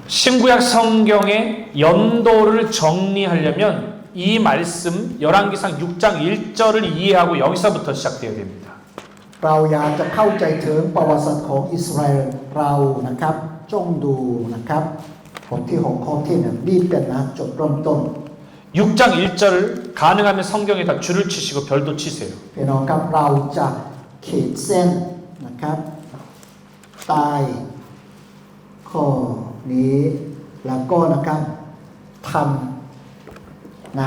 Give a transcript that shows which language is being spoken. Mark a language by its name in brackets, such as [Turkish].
[Korean] 신구약 성경의 연도를 정리하려면 이 말씀 열왕기상 6장 1절을 이해하고 여기서부터 시작되어야 됩니다. [Thai] เราอยากจะเข้าใจถึงประวัติศาสตร์ของอิสราเอลเรานะครับจงดูนะครับบทที่ 6 ข้อที่ 1นี่เป็นจุดเริ่มต้น [Korean] 6장 1절을 가능하면 성경에다 줄을 치시고 별도 치세요. [Thai] พี่น้องครับเราจะขีดเส้นนะครับใต้ข้อนี้แล้วก็นะครับทำนะ